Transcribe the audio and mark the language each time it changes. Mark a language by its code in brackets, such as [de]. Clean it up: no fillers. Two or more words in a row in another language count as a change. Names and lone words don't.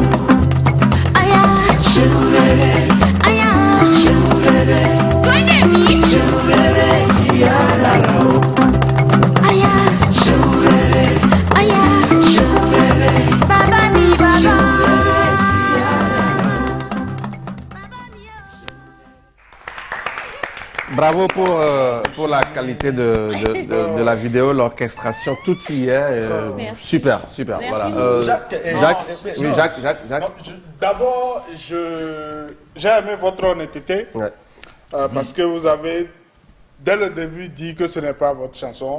[yo] Aya ṣeun rere, aya ṣeun rere, lóde mi ṣeun rere tí a dára o. Aya ṣeun rere, aya ṣeun rere, bàbá mi bàbá. Ṣeun rere tí a dára o. [fr] Bravo pour la qualité de la vidéo, l'orchestration, tout y est. Super, super. Merci. Voilà. Jacques. D'abord, j'ai aimé votre honnêteté parce que vous avez, dès le début, dit que ce n'est pas votre chanson.